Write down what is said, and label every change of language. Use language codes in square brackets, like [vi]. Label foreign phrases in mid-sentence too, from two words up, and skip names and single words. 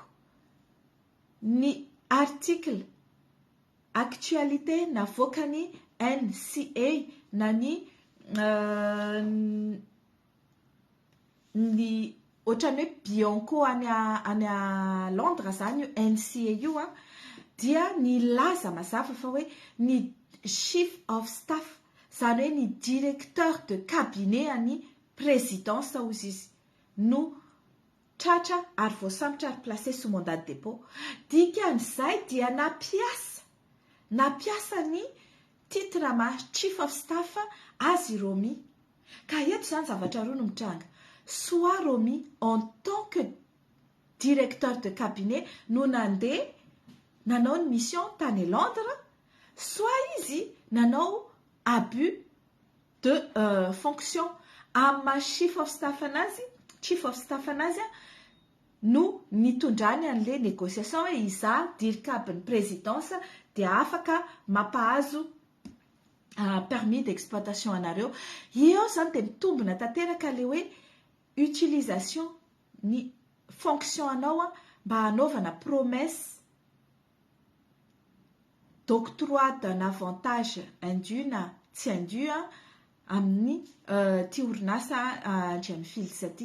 [mg] Ny [fr] article actualité [mg] navoaka ny NCA na ny ohatrany hoe Bianco any a Londres zany io NCA io dia nilaza mazava fa hoe ny [en] chief of staff [mg] zany hoe ny [fr] directeur de cabinet [mg] any présidence ozy izy no tratra ary voasambotra ary [fr] placé sous mandat de dépôt. [mg] Dikan'izay dia napiasa ny titre ma [en] chief of staff [mg] azy Romy. Ka eto zany zavatra roa no mitranga. [fr] Soit Romy en tant que directeur de cabinet [mg] no nandeha nanao ny mission tany Londres, soit izy nanao [fr] abus de fonction [mg] amma [en] chief of staff [mg] anazy no nitondrany an'le négociation hoe iza dirikabin'ny présidence dia afaka mampahazo [fr] permis d'exploitation [mg] anareo. Eo zany dia mitombina tanteraka le hoe utilisation ny fonction anao mba hanaovana [fr] promesse d'octroi d'un avantage indu [mg] na tsy indu amin'ny ty orinasa Gemfield ty.